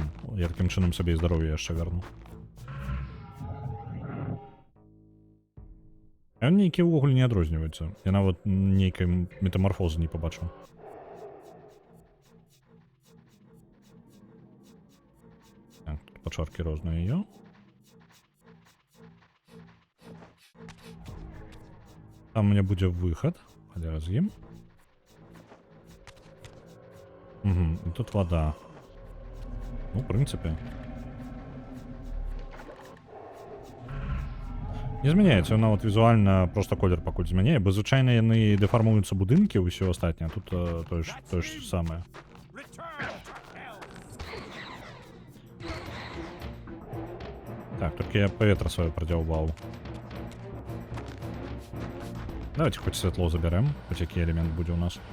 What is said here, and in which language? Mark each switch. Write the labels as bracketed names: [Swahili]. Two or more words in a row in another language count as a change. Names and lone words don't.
[Belarusian] Я такім чынам сабе і здароўе яшчэ верну. Ён нейкі ўвогуле не адрозніваецца. Я нават нейкай метамарфозы не пабачыў. Так, тут пачаркі розныя. [Russian] Там у меня будет выход. [Belarusian] Холера з ім. Угу, і тут вода. [Russian] Ну, в принципі. [Belarusian] Не змяняецца, нават візуальна просто колер пакуль змяняе, бо звычайна яны дэфармуюцца будынкі, ўсё астатняе, тут тое ж самае. Так, толькі я паветра сваё прадзяўбаў. Давайте хоць святло забярэм, хоць які элемент будзе ў нас.